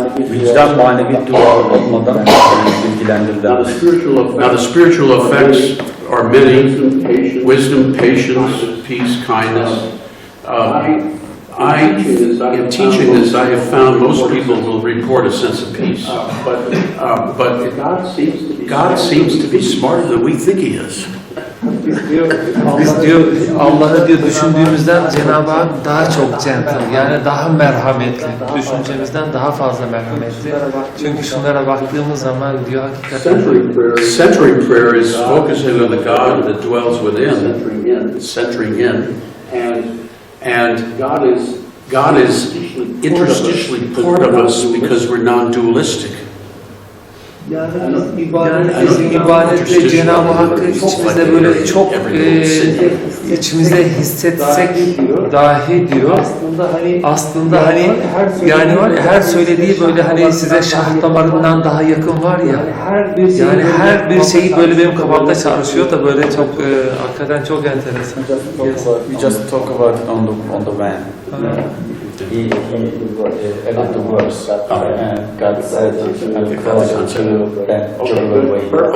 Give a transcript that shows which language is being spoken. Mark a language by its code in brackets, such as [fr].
[tr] Vicdan manevi dua olmadan bilgilendirilemez. [en] Now the spiritual effects are many: wisdom, patience, peace, kindness. In teaching this, I have found most people will report a sense of peace. But God seems to be smarter than we think He is. [tr] Biz diyor Allah'ı diyor düşündüğümüzden Cenab-ı Hak daha çok gentle yani daha merhametli. Düşüncemizden daha fazla merhametli. Çünkü şunlara baktığımız zaman diyor hakikaten [en] Centering prayer is focusing on the God that dwells within, centering in. And God is interstitially part of us because we're non-dualistic. [tr] Yani bizim ibadetle Cenab-ı Hakk'ı içimizde böyle çok içimizde hissetsek dahi diyor. Aslında hani yani var ya her söylediği böyle hani size şah damarından daha yakın var ya. Yani her bir şeyi böyle benim kafamda çağrışıyor da böyle çok hakikaten çok enteresan. [en] We just talk about it on the van. He added the verse. God said, "I will call you to that jugular way."